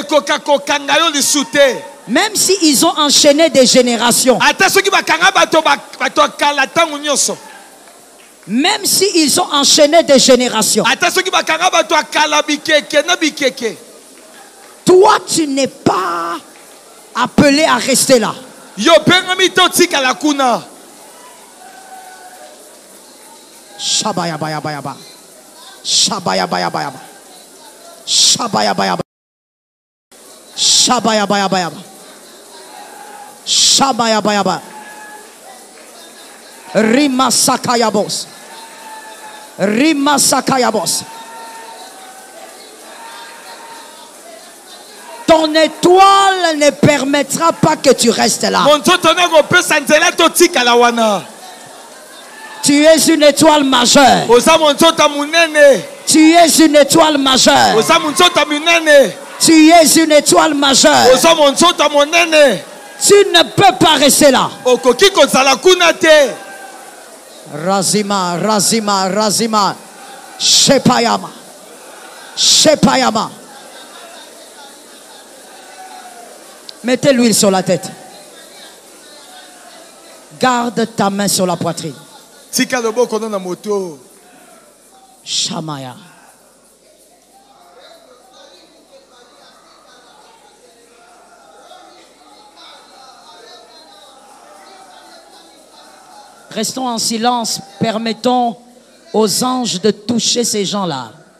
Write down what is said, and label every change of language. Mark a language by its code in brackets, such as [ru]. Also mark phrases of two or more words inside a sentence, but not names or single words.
[fr] Même s'ils ont enchaîné des générations. Même s'ils ont enchaîné des générations. Toi, tu n'es pas appelé à rester là. Shabaya baya baya ba. Shabaya baya baya ba. Shabaya baya ba. Shabaya baya baya ba. Shabayaba. Rima Sakayabos. Rima Sakayabos. Ton étoile ne permettra pas que tu restes là. Tu es une étoile majeure. Tu es une étoile majeure. Tu es une étoile majeure. Tu ne peux pas rester là. Razima, Razima, Razima. Shepayama. Shepayama. Mettez l'huile sur la tête. Garde ta main sur la poitrine. Shamaya. Restons en silence, permettons aux anges de toucher ces gens-là.